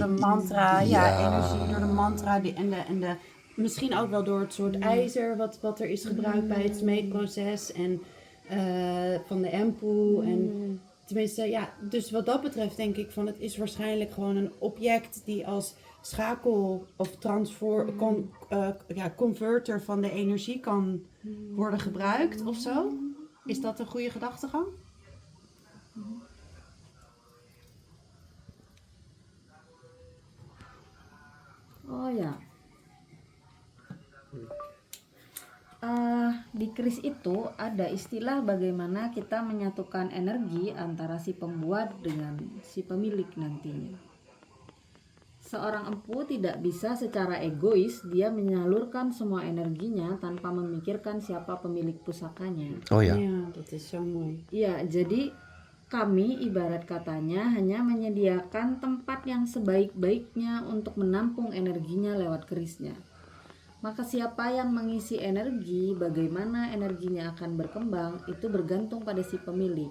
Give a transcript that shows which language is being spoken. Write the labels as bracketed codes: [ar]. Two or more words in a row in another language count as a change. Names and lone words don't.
[nl] door de mantra, energie, door de mantra en de misschien ook wel door het soort ijzer wat er is gebruikt bij het smeedproces en van de empel. En tenminste, dus wat dat betreft denk ik van het is waarschijnlijk gewoon een object die als schakel of converter van de energie kan worden gebruikt of zo. Is dat een goede gedachtegang? [id] Oh ya, di kris itu ada istilah bagaimana kita menyatukan energi antara si pembuat dengan si pemilik nantinya. Seorang empu tidak bisa secara egois dia menyalurkan semua energinya tanpa memikirkan siapa pemilik pusakanya. [nl] Oh ja. Ja, dat is zo mooi. [id] Ya, jadi kami ibarat katanya hanya menyediakan tempat yang sebaik-baiknya untuk menampung energinya lewat kerisnya. Maka siapa yang mengisi energi, bagaimana energinya akan berkembang, itu bergantung pada si pemilik.